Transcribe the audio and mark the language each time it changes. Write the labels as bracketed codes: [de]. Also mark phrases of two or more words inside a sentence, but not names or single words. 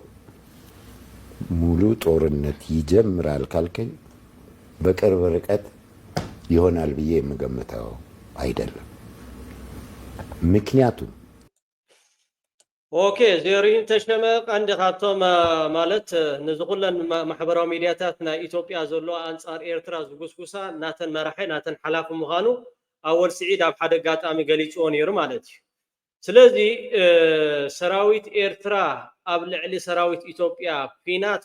[am] ሙሉ ጦርነት ይጀምራል ካልከኝ በቅርብ ርቀት ይሆናል ብዬ የምገምተው አይደለም ምክንያቱም [ti] ኦኬ ዘሪሁን ተሸመ አንድ ካቶም ማለት ንዝኹለን ማሕበራዊ ሚድያታትና ኢትዮጵያ ዘሎ አንጻር ኤርትራ ዝጉስጉሳ ናተን መራሒ ናተን ሓላፍ ምዃኑ ኣወል ስዒድ ኣብ ሓደ ጋጣሚ ገሊፅዎ ነይሩ ማለት እዩ ስለዚ ሰራዊት ኤርትራ ኣብ ልዕሊ ሰራዊት ኢትዮጵያ ኩናት